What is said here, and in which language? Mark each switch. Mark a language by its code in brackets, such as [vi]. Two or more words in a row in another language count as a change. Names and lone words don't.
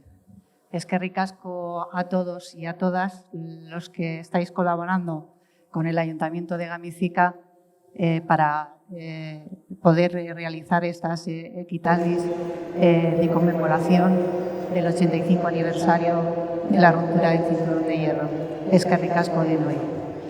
[eu] Eskerrik asko [es] a todos y a todas los que estáis colaborando con el Ayuntamiento de Gamizika para poder realizar estas equitalis de conmemoración del 85 aniversario de la ruptura del cinturón de hierro. [eu] Eskerrik asko denoi.